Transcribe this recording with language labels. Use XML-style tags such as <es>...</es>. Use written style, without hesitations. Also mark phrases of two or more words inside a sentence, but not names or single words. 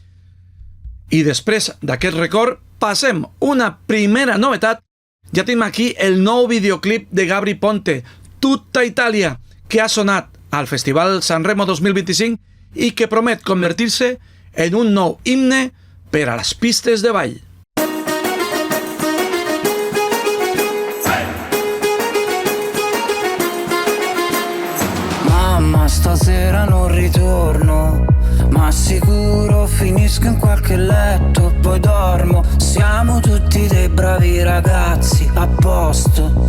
<ca>I després d'aquest record, passem una primera novetat. Ja tenim aquí el nou videoclip de Gabri Ponte, Tutta Italia, que ha sonat al Festival Sanremo 2025 i que promet convertir-se en un nou himne per a les pistes de ball.</ca> <it>Mamma, stasera non ritorno, ma sicuro finisco in qualche letto, poi dormo. Siamo tutti dei bravi ragazzi, a posto.</it>